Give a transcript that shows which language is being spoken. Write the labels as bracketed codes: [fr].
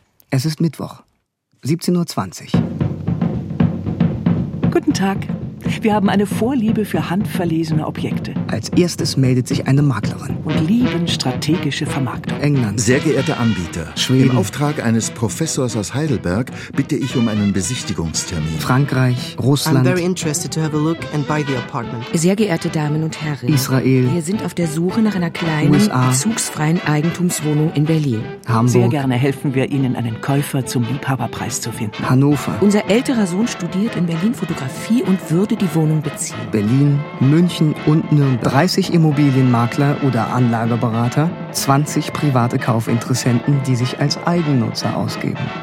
[de] Es ist Mittwoch, 17.20 Uhr. Guten Tag. Wir haben eine Vorliebe für handverlesene Objekte. Als erstes meldet sich eine Maklerin. Und lieben strategische Vermarktung. England. Sehr geehrte Anbieter. Schweden. Im Auftrag eines Professors aus Heidelberg bitte ich um einen Besichtigungstermin. Frankreich, Russland. [en] I'm very interested to have a look and buy the apartment. [de] Sehr geehrte Damen und Herren. Israel. Wir sind auf der Suche nach einer kleinen, USA. Zugsfreien Eigentumswohnung in Berlin. Hamburg. Sehr gerne helfen wir Ihnen, einen Käufer zum Liebhaberpreis zu finden. Hannover. Unser älterer Sohn studiert in Berlin Fotografie und wird die Wohnung beziehen. Berlin, München und Nürnberg. 30 Immobilienmakler oder Anlageberater, 20 private Kaufinteressenten, die sich als Eigennutzer ausgeben.